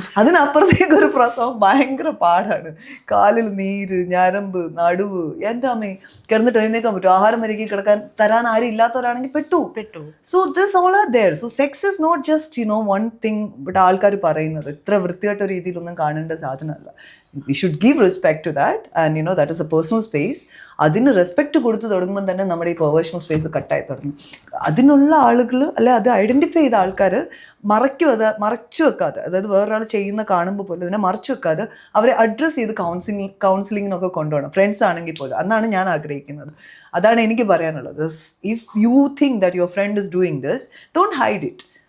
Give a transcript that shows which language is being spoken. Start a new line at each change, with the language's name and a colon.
Malayalam: അതിനപ്പുറത്തേക്ക് ഒരു പ്രസവം ഭയങ്കര പാടാണ്. കാലിൽ നീര്, ഞരമ്പ്, നടുവ്, എൻ്റെ അമ്മേ കിടന്നിട്ട് എഴുന്നേക്കാൻ പറ്റും. ആഹാരം വരികയും കിടക്കാൻ തരാൻ ആരും ഇല്ലാത്തവരാണെങ്കിൽ പെട്ടു.
English: So this all are there. So sex is not just one thing.
Malayalam: But ആൾക്കാർ പറയുന്നത് ഇത്ര വൃത്തിയായിട്ട രീതിയിലൊന്നും കാണേണ്ട സാധനമല്ല.
English: We should give respect to that, and that is a personal space.
Malayalam: അതിന് റെസ്പെക്റ്റ് കൊടുത്തു തുടങ്ങുമ്പോൾ തന്നെ നമ്മുടെ ഈ പ്രൊഫഷണൽ സ്പേസ് കട്ടായി തുടങ്ങും. അതിനുള്ള ആളുകൾ, അല്ലെ അത് ഐഡൻറ്റിഫൈ ചെയ്ത ആൾക്കാർ മറച്ചു വെക്കാതെ, അതായത് വേറൊരാൾ ചെയ്യുന്ന കാണുമ്പോൾ പോലും അതിനെ മറച്ചു വെക്കാതെ അവരെ അഡ്രസ്സ് ചെയ്ത് കൗൺസിലിങ്ങിനൊക്കെ കൊണ്ടുപോകണം. ഫ്രണ്ട്സ് ആണെങ്കിൽ പോലും. അതാണ് ഞാൻ ആഗ്രഹിക്കുന്നത്. അതാണ് എനിക്ക് പറയാനുള്ളത്.
English: If you think that your friend is doing this, don't hide it.